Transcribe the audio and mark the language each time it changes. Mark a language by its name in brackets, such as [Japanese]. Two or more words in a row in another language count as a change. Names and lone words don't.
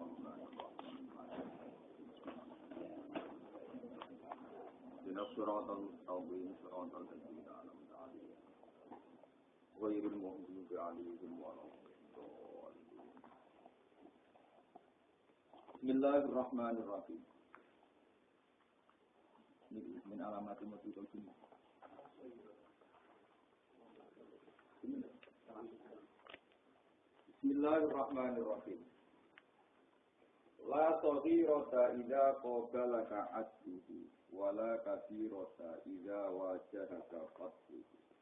[Arabic] الصراط المستقيم صراط الذين أنعمت عليهم غير المغضوب عليهم ولا الضالين. بسم الله الرحمن الرحيم. إن من علامات المتقين. بسم الله الرحمن الرحيم. لا صغيرة إذا قابلك عصبه ولا كثيرة إذا واجهك قتله.